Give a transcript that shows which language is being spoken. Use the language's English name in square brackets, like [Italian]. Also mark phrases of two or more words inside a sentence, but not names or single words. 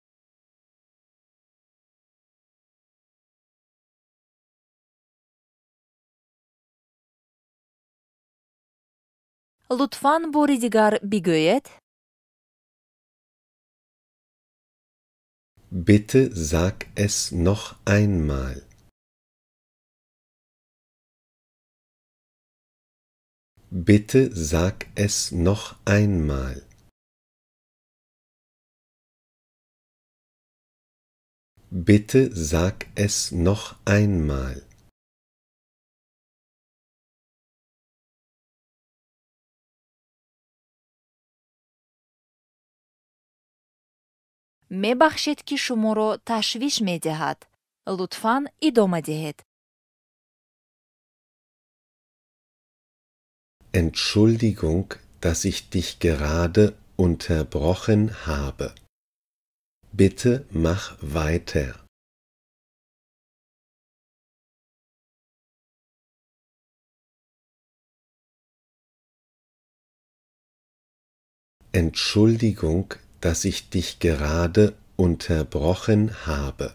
[Persian] لطفاً باری دیگر بگوید. [German] Bitte sag es noch einmal. Bitte sag es noch einmal. Bitte sag es noch einmal. [Persian] میبخشید که شما را تشویش میدهد. لطفاً ادامه دهید. [German] Entschuldigung, dass ich dich gerade unterbrochen habe. Bitte mach weiter. Entschuldigung, dass ich dich gerade unterbrochen habe.